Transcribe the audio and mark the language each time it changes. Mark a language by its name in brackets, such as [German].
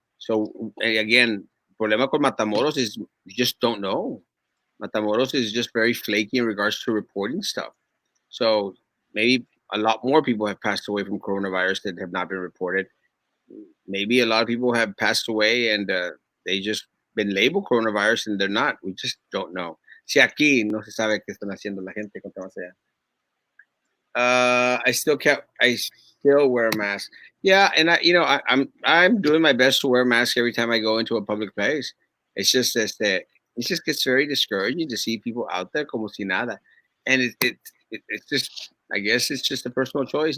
[English] So again, [Spanish] problema con [English] Matamoros is you just don't know. Matamoros is just very flaky in regards to reporting stuff. So maybe a lot more people have passed away from coronavirus that have not been reported. Maybe a lot of people have passed away and they just been labeled coronavirus and they're not. We just don't know. [Spanish] Si aquí no se sabe qué están haciendo la gente con temas allá. [English] I still wear a mask. Yeah, and I'm doing my best to wear a mask every time I go into a public place. It's just that it just gets very discouraging to see people out there [Spanish] como si nada, [English] and it's just, I guess it's just a personal choice.